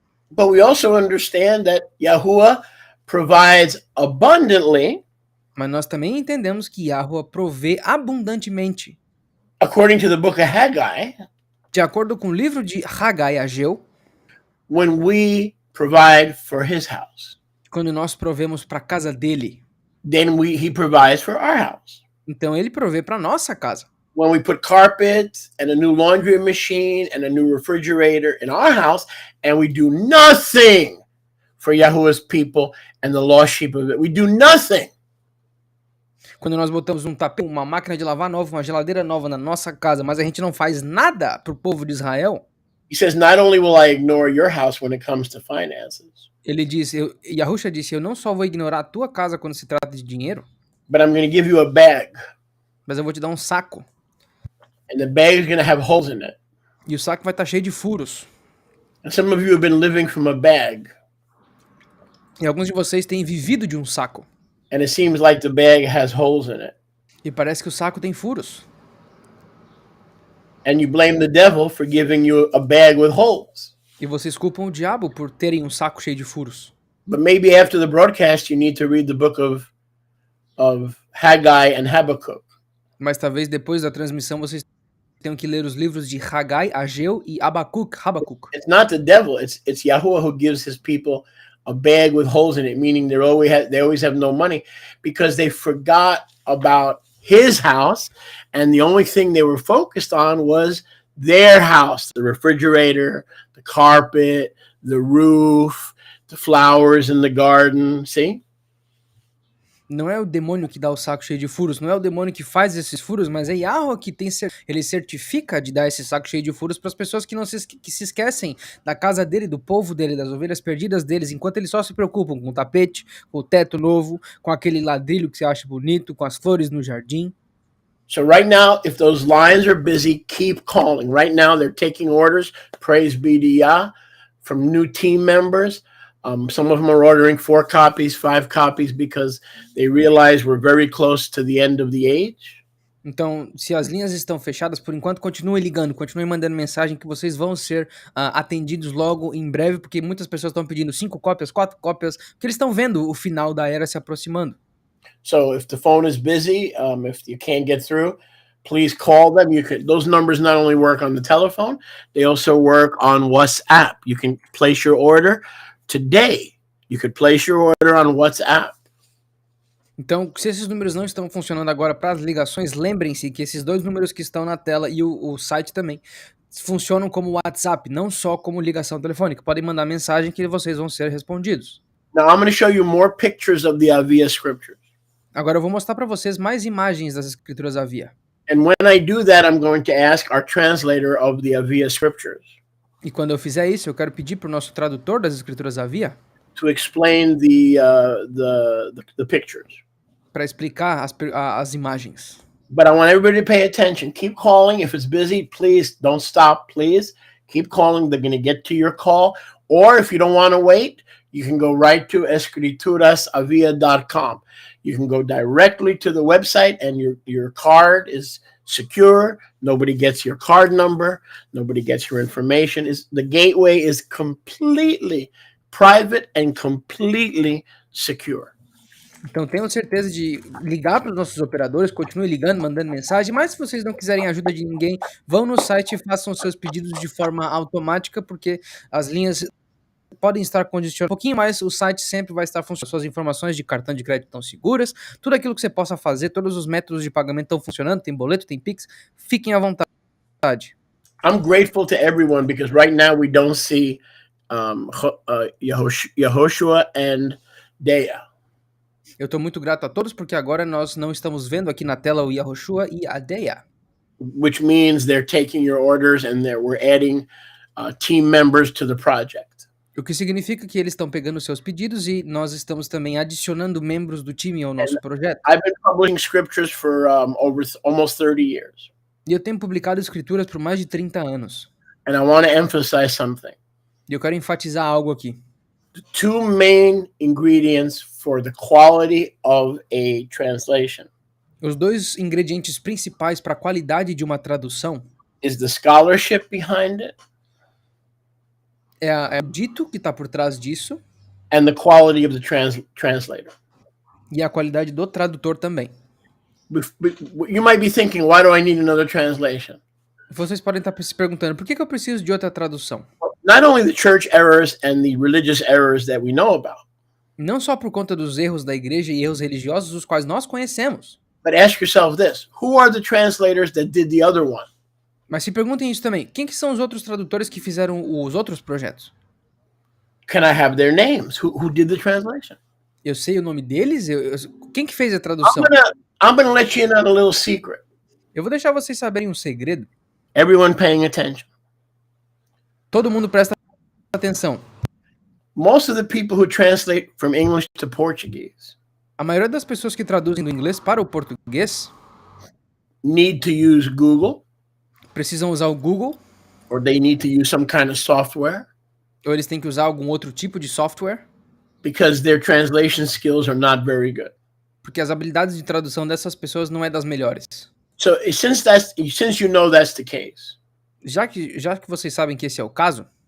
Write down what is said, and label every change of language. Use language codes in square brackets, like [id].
[en] But we also understand that Yahuwah provides abundantly. [pt] Mas nós também entendemos que Yahweh provê abundantemente. [en] According to the book of Haggai, [pt] de acordo com o livro de Haggai, Ageu, [en] when we provide for his house, [pt] quando nós provemos para a casa dele, [en] then he provides for our house. [pt] Então ele provê para nossa casa. [en] When we put carpet and a new laundry machine and a new refrigerator in our house, and we do nothing for Yahuwah's people and the lost sheep of it, we do nothing. [pt] Quando nós botamos um tapete, uma máquina de lavar nova, uma geladeira nova na nossa casa, mas a gente não faz nada para o povo de Israel. [en] He says, not only will I ignore your house when it comes to finances, [pt] Ele diz, Yahusha disse, eu não só vou ignorar a tua casa quando se trata de dinheiro, [en] but I'm going to give you a bag, [pt] mas eu vou te dar um saco. [en] and the bag is going to have holes in it. [pt] E o saco vai estar cheio de furos. [en] And some of you have been living from a bag, [pt] E alguns de vocês têm vivido de um saco. [en] and it seems like the bag has holes in it. [pt] E parece que o saco tem furos. [en] And you blame the devil for giving you a bag with holes. [pt] E vocês culpam o diabo por terem um saco cheio de furos. [en] But maybe after the broadcast, you need to read the book of Haggai and Habakkuk. [pt] Mas talvez depois da transmissão vocês tenham que ler os livros de Haggai, Ageu e Habacuc. [en] It's not the devil. It's Yahuwah who gives his people a bag with holes in it, meaning they always have no money because they forgot about his house, and the only thing they were focused on was their house, the refrigerator, the carpet, the roof, the flowers in the garden. See? [pt] Não é o demônio que dá o saco cheio de furos, não é o demônio que faz esses furos, mas é Yahweh que ele certifica de dar esse saco cheio de furos para as pessoas que se esquecem da casa dele, do povo dele, das ovelhas perdidas deles, enquanto eles só se preocupam com o tapete, com o teto novo, com aquele ladrilho que você acha bonito, com as flores no jardim. [en] So right now, if those lines are busy, keep calling. Right now, they're taking orders, praise be to Yah, from new team members. Some of them are ordering 4 copies, 5 copies, because they realize we're very close to the end of the age. [pt] Então, se as linhas estão fechadas, por enquanto, continuem ligando, continuem mandando mensagem que vocês vão ser atendidos logo em breve, porque muitas pessoas estão pedindo 5 cópias, 4 cópias, porque eles estão vendo o final da era se aproximando. [en] So if the phone is busy, if you can't get through, please call them. Those numbers not only work on the telephone, they also work on WhatsApp. You can place your order today. You could place your order on WhatsApp. [pt] Então, se esses números não estão funcionando agora para as ligações, lembrem-se que esses 2 números que estão na tela e o site também funcionam como WhatsApp, não só como ligação telefônica. Podem mandar mensagem que vocês vão ser respondidos. [en] Now I'm going to show you more pictures of the Avia scriptures. [pt] Agora eu vou mostrar para vocês mais imagens das escrituras Avia. [en] And when I do that, I'm going to ask our translator of the Avia scriptures [pt] E quando eu fizer isso, eu quero pedir para o nosso tradutor das escrituras Avia [en] to explain the pictures. [pt] para explicar as imagens. [en] But I want everybody to pay attention. Keep calling. If it's busy, please don't stop. Please keep calling. They're going to get to your call. Or if you don't want to wait, you can go right to escriturasavia.com. You can go directly to the website, and your card is secure. Nobody gets your card number. Nobody gets your information. The gateway is completely private and completely secure. [pt] Então tenham certeza de ligar para os nossos operadores, continue ligando, mandando mensagem, mas se vocês não quiserem ajuda de ninguém, vão no site e façam seus pedidos de forma automática, porque as linhas podem estar condicionadas um pouquinho, mas o site sempre vai estar funcionando. Suas informações de cartão de crédito estão seguras, tudo aquilo que você possa fazer, todos os métodos de pagamento estão funcionando, tem boleto, tem Pix, fiquem à vontade. [en] I'm grateful to everyone because right now we don't see Yehoshua and Dea, [pt] Eu estou muito grato a todos porque agora nós não estamos vendo aqui na tela o Yahushua e a Deia, [en] which means they're taking your orders and we're adding team members to the project. [pt] o que significa que eles estão pegando seus pedidos e nós estamos também adicionando membros do time ao nosso projeto. [en] I've been publishing scriptures for over almost 30 years. [pt] E eu tenho publicado escrituras por mais de 30 anos. [en] And I want to emphasize something. [pt] E eu quero enfatizar algo aqui. [en] The two main ingredients for the quality of a translation [pt] Os dois ingredientes principais para a qualidade de uma tradução [en] is the scholarship behind it [pt] é o dito que está por trás disso [en] and the quality of the translator. [pt] e a qualidade do tradutor também. [en] You might be thinking, why do I need another translation? [pt] Vocês podem estar se perguntando, por que eu preciso de outra tradução? [en] Not only the church errors and the religious errors that we know about, [pt] Não só por conta dos erros da igreja e erros religiosos, os quais nós conhecemos. [en] but ask yourself this: who are the translators that did the other one? [pt] Mas se perguntem isso também, quem que são os outros tradutores que fizeram os outros projetos? [en] Can I have their names? Who did the translation? [pt] Eu sei o nome deles? Quem que fez a tradução? [en] I'm gonna let you in on a little secret. [pt] Eu vou deixar vocês saberem um segredo. [en] Everyone paying attention. [pt] Todo mundo presta atenção. [en] Most of the people who translate from English to Portuguese [pt] A maioria das pessoas que traduzem do inglês para o português [en] need to use Google, [pt] precisam usar o Google, [en] or they need to use some kind of software, [pt] ou eles têm que usar algum outro tipo de software, [en] because their translation skills are not very good. [pt] porque as habilidades de tradução dessas pessoas não é das melhores. [en] So since you know that's the case, [pt] Já que vocês sabem que esse é o caso,